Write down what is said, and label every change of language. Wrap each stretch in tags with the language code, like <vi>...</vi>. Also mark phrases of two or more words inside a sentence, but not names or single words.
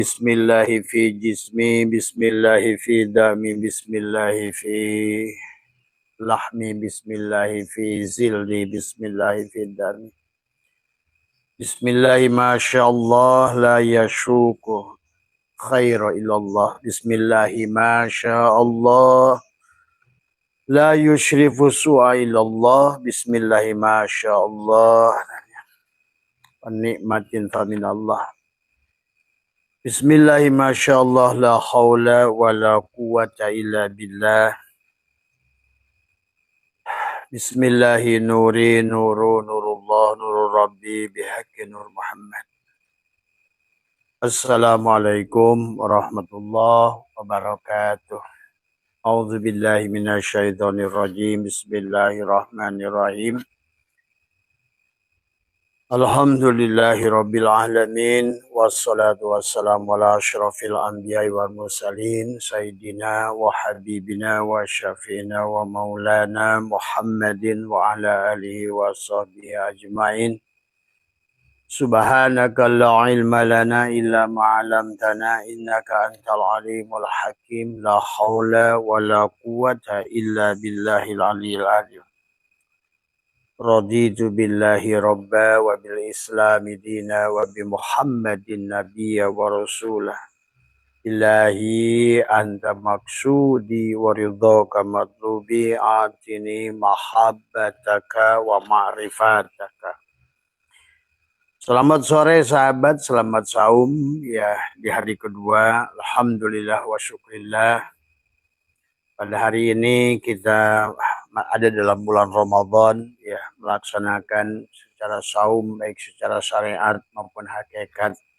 <ar>بسم الله في جسمي، بسم الله في دمي، بسم الله في لحمي، بسم الله في ظلي، بسم الله في دمي. بسم الله ما شاء الله لا يسوق الخير إلا الله. بسم الله ما شاء الله لا يصرف السوء إلا الله. بسم الله ما شاء الله نعمة فمن الله. بسم الله ما شاء الله لا حول ولا قوة إلا بالله. بسم الله نوري نور الله نور ربي بحق نور محمد. السلام عليكم ورحمة الله وبركاته. أعوذ بالله من الشيطان الرجيم. بسم الله الرحمن الرحيم. الحمد لله رب العالمين، والصلاة والسلام على أشرف الأنبياء والمرسلين سيدنا وحبيبنا وشفيعنا ومولانا محمد وعلى آله وصحبه أجمعين. سبحانك لا علم لنا إلا ما علمتنا إنك أنت العليم الحكيم. لا حول ولا قوة إلا بالله العلي العظيم. رضيت بالله ربا وبالإسلام دينا وبمحمد نبيا ورسولا. إلهي أنت مقصودي ورضاك مطلوبي أعطني محبتك ومعرفتك.</ar> <id>Selamat sore sahabat, selamat saum ya di hari kedua.</id> <ar>الحمد لله والشكر لله.</ar> <id>Pada hari ini kita ada dalam bulan Ramadan ya, melaksanakan secara saum baik secara syariat maupun hakikat.</id>